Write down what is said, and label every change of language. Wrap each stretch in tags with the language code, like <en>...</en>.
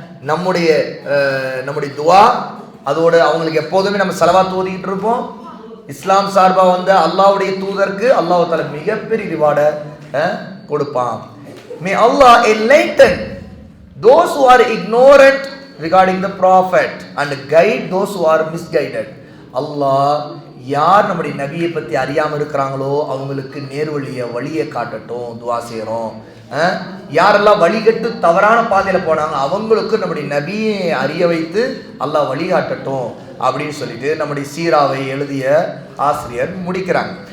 <ta>நம்முடைய துவா அதோட அவங்களுக்கு எப்போதுமே நம்ம ஸலவாத் ஓதிக்கிட்டு இருப்போம். இஸ்லாம் சார்பா வந்த அல்லாஹ்வுடைய தூதருக்கு அல்லாஹ் தஆலா மிகப்பெரிய ரிவார்டை கொடுப்பான்.</ta> <en>May Allah enlighten those who are ignorant regarding the prophet and guide those who are misguided.</en> <ta>அல்லாஹ் யார் நம்முடைய நபியை பற்றி அறியாமல் இருக்கிறாங்களோ அவங்களுக்கு வழியை காட்டட்டும், துவா செய்கிறோம். யாரெல்லாம் வழிகட்டு தவறான பாதையில் போனாங்க அவங்களுக்கு நம்முடைய நபியை அறிய வைத்து அல்லாஹ் வழிகாட்டட்டும் அப்படின்னு சொல்லிட்டு நம்முடைய சீராவை எழுதிய ஆசிரியர் முடிக்கிறாங்க.</ta>